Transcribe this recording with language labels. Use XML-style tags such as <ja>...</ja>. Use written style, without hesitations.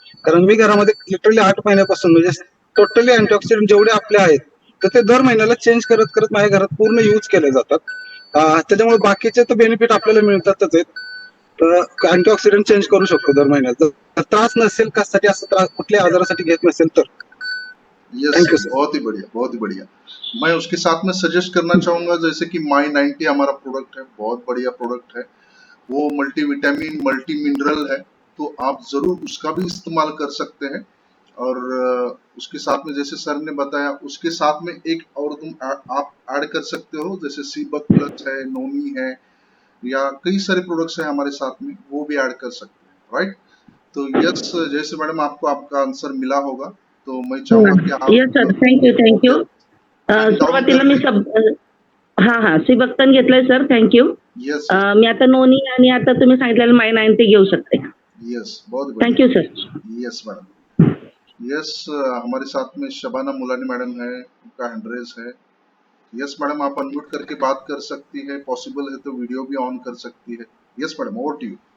<mr>कारण मी घरामध्ये लिटरली 8 महिन्यापासून म्हणजे टोटली अँटीऑक्सिडंट जेवढे आपले आहेत, तर ते दर महिन्याला चेंज करत करत माझ्या घरात पूर्ण यूज केले जातात. त्याच्यामुळे बाकीचे तर बेनिफिट आपल्याला मिळतातच आहेत. तर अँटीऑक्सिडंट चेंज करू शकतो दर महिन्यात, जर त्रास नसेल, कशासाठी असं त्रास कुठल्या आजारासाठी घेत नसेल तर.</mr> <en>yes thank you sir,</en> <hi>बहुत ही बढ़िया, बहुत ही बढ़िया। मैं उसके साथ में सजेस्ट करना चाहूंगा जैसे कि माई 90 हमारा प्रोडक्ट है, बहुत बढ़िया प्रोडक्ट है। वो मल्टी विटामिन, मल्टी मिनरल है, तो आप जरूर उसका भी इस्तेमाल कर सकते हैं। और उसके साथ में जैसे सर ने बताया, उसके साथ में एक और तुम आप ऐड कर सकते हो, जैसे सीबक प्लस है, नोनी है, या कई सारे प्रोडक्ट्स हैं हमारे साथ में, वो भी ऐड कर सकते हैं, राइट? तो यस जैसे मैडम आपको आपका आंसर मिला होगा, तो मैं चाहूंगा कि आप</hi> <en>Yes sir, thank you. Down</en> <mr>सुरुवातीला मी</mr> <hi>करके</hi> <mr>हा सिबक्तन घेतलंय सर,</mr> <en>Thank you. Yes</en> <mr>मी आता नोनी आणि आता तुम्ही सांगितलेलं माय 9 ते घेऊ शकते.</mr> <hi>यस बहुत बढ़िया.</hi> <en>Thank you sir. Yes madam.</en> <hi>Yes हमारे साथ में शबाना मुलानी मैडम है, उनका हैंड रेज है. यस मैडम आप अनम्यूट करके बात कर सकती है, पॉसिबल है तो वीडियो भी ऑन कर सकती है.</hi> <en>Yes madam, over to you.</en>